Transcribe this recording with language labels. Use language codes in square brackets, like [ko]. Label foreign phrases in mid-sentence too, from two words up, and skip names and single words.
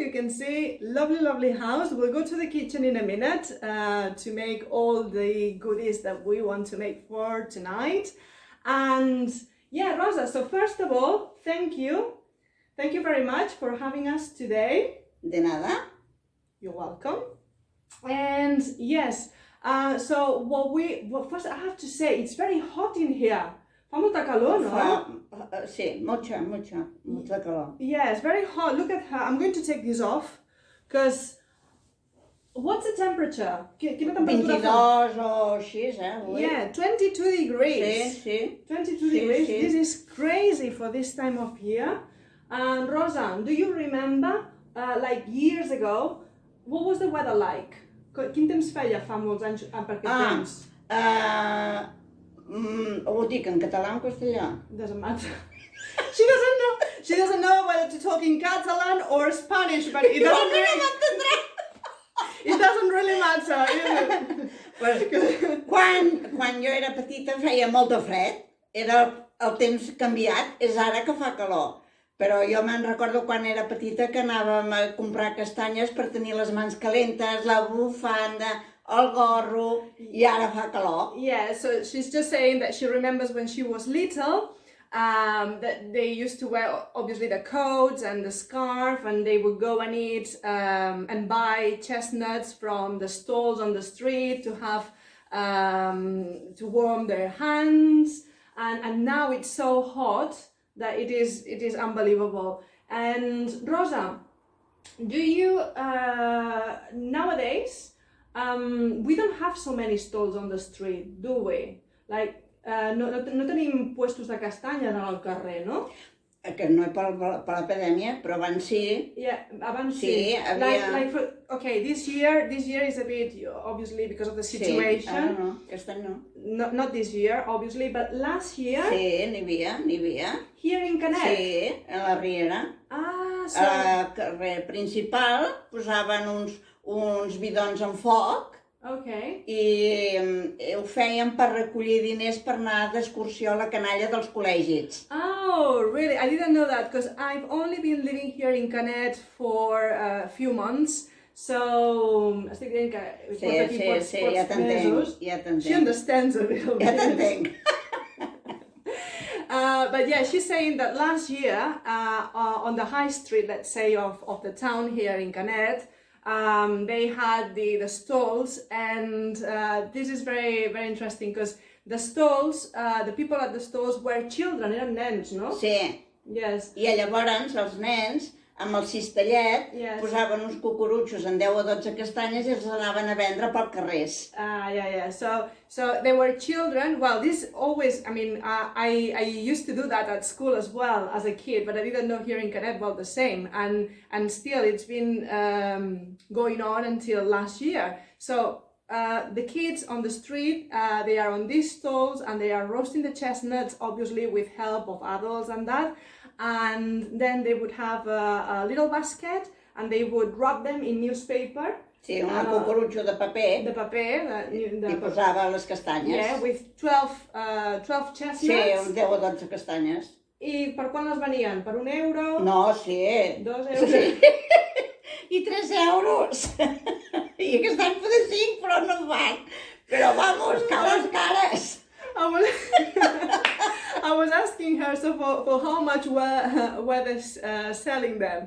[en] You can see, lovely house. We'll go to the kitchen in a minute to make all the goodies that we want to make for tonight. And yeah, Rosa, so first of all, thank you. Thank you very much for having us today. [es] De nada. [en] You're welcome. And yes, so first I have to say, it's very hot in here. [ca] Fa molta calor, no? Sí, [es] mucha calor. [en] Yes, very hot. Look at her. I'm going to take this off because what's the temperature? [es] ¿Qué temperatura [ca] 22 o així, [en] Yeah, 22 degrees. [ca] Sí. [en] 22 degrees. [ca] Sí. [en] This is crazy for this time of year. And Rosa, do you remember, like years ago, what was the weather like? [ca] Quin temps feia fa molts anys per aquest temps? Ho dic en català o en castellà? [en] Doesn't matter. She doesn't know whether to talk in Catalan or Spanish, but it doesn't really matter. [ca] Pues, quan jo era petita feia molt de fred, era el temps canviat, és ara que fa calor. Però jo me'n recordo quan era petita que anàvem a comprar castanyes per tenir les mans calentes, la bufanda, el gorro, i ara fa calor. [en] Yeah, so she's just saying that she remembers when she was little, that they used to wear obviously the coats and the scarf, and they would go and eat and buy chestnuts from the stalls on the street to have to warm their hands, and now it's so hot that it is unbelievable. And Rosa, do you nowadays we don't have so many stalls on the street, do we? [ca] Like no tenim puestos de castanyes al carrer, no? Que no per l'epidèmia, però abans sí. Yeah, abans sí. Havia... [en] Okay, this year is a bit, obviously, because of the situation. [ca] Sí, no, aquest any no. [en] Not this year, obviously, but last year... [ca] Sí, n'hi havia. [en] Here in Canet? [ca] Sí, a la Riera. [en] So... [ca] Al carrer principal posaven uns bidons en foc. [en] Okay. [ca] I ho feien per recollir diners per anar d'excursió a la canalla dels col·legis. [en] Oh, really? I didn't know that, because I've only been living here in Canet for a few months, so [ca] estic dient que porto aquí pocs mesos. Ja t'entenc. [en] She understands a little bit. [ca] Ja t'entenc. [en] But yeah, she's saying that last year, on the high street, let's say, of the town here in Canet, they had the stalls, and this is very, very interesting, because the stalls, the people at the stalls were children, [ca] eren nens, no? Sí. [en] Yes. [ca] I llavors els nens, amb el cistellet, posaven uns cucurutxos en 10 o 12 castanyes i els anaven a vendre pel carrers. [en] Yeah. So they were children. Well, this always, I mean, I used to do that at school as well as a kid, but I didn't know here in Canet about the same. And still, it's been going on until last year. So the kids on the street, they are on these stalls and they are roasting the chestnuts, obviously with help of adults and that. And then they would have a little basket and they would wrap them in newspaper. [ca] Sí, un cucurutxo de paper. De paper. I posava les castanyes. [en] Yeah, with 12 chestnuts. [ca] Sí, 10 o 12 castanyes. I per quan les venien? Per €1? No, sí. 2 euros? Sí. I 3 euros. I aquest any poder 5, però no en van. Però vamos, cales cares. [en] I was asking her, so for how much were they selling them?